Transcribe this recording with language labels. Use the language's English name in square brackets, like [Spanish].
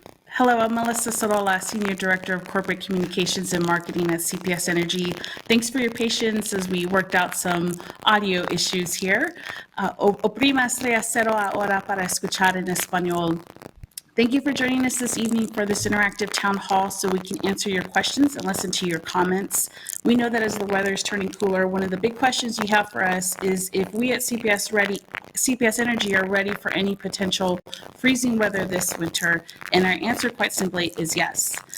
[English] Hello, I'm Melissa Sorolla, Senior Director of Corporate Communications and Marketing at CPS Energy. Thanks for your patience as we worked out some audio issues here. [Spanish] Oprima estrella cero ahora para escuchar en español. [English] Thank you for joining us this evening for this interactive town hall so we can answer your questions and listen to your comments. We know that as the weather is turning cooler, one of the big questions you have for us is if we at CPS Energy are ready for any potential freezing weather this winter, and our answer quite simply is yes.